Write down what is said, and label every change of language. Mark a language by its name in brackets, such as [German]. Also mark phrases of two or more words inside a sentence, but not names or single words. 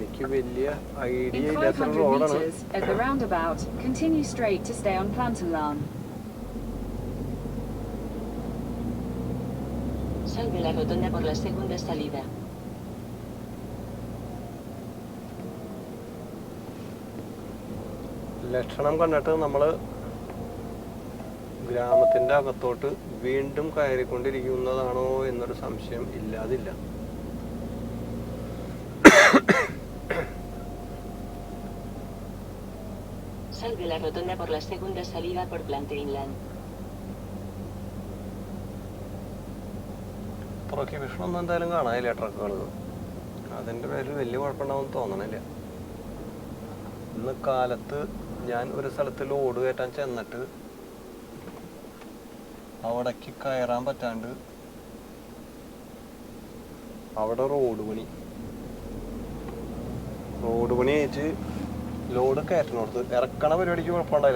[Malayalam] എനിക്ക് വലിയ ഐഡിയ [English] In [Malayalam] ഇല്ലാത്ത [English] 500 [Malayalam] റോഡാണ്. [English] meters, at the roundabout, continue straight to stay on Plantalan. [Spanish] Sal de la rotonda por la segunda salida. [Malayalam] ലക്ഷണം കണ്ടിട്ട് നമ്മൾ ഗ്രാമത്തിൻ്റെ അകത്തോട്ട് വീണ്ടും കയറിക്കൊണ്ടിരിക്കുന്നതാണോ എന്നൊരു സംശയം ഇല്ലാതില്ല. [Spanish] Sal de la rotonda por la segunda salida por Plantainland. [Malayalam] പ്രൊഹിബിഷനൊന്നും എന്തായാലും കാണാനില്ല ട്രക്കുകൾ. അതിൻ്റെ പേരിൽ വലിയ കുഴപ്പമുണ്ടാവുമെന്ന് തോന്നണില്ല. ഇന്ന് കാലത്ത് ഞാൻ ഒരു സ്ഥലത്ത് ലോഡ് കയറ്റാൻ ചെന്നിട്ട് അവിടേക്ക് കയറാൻ പറ്റാണ്ട് അവിടെ റോഡ് പണി ആയിട്ട് ലോഡ് കയറ്റിനോടത്ത് ഇറക്കണ പരിപാടിക്ക് കുഴപ്പമുണ്ടായില്ല.